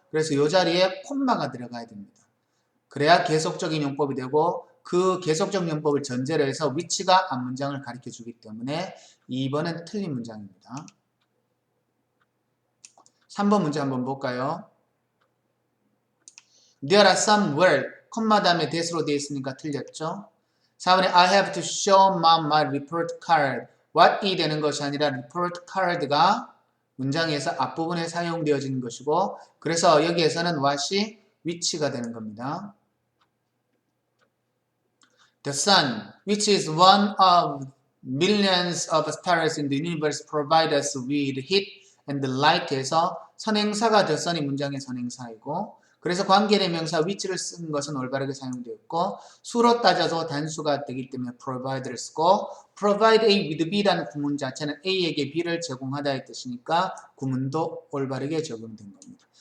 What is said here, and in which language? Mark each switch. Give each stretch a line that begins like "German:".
Korean: 그래서 이 자리에 콤마가 들어가야 됩니다. 그래야 계속적인 용법이 되고 그 계속적 용법을 전제로 해서 위치가 앞문장을 가르쳐 주기 때문에 2번은 틀린 문장입니다. 3번 문제 한번 볼까요?
English: There are some words,
Korean: 콤마 다음에 that으로 되어 있으니까 틀렸죠?
English: 4번에 I have to show mom my report card.
Korean: what이 되는 것이 아니라 report card가 문장에서 앞부분에 사용되어지는 것이고 그래서 여기에서는 what이 which가 되는 겁니다.
English: The sun, which is one of millions of stars in the universe, provides us with heat and light
Korean: 에서 선행사가 the sun이 문장의 선행사이고 그래서 관계대명사 which를 쓴 것은 올바르게 사용되었고 수로 따져서 단수가 되기 때문에 provide를 쓰고 provide A with B라는 구문 자체는 A에게 B를 제공하다의 뜻이니까 구문도 올바르게 적용된 겁니다.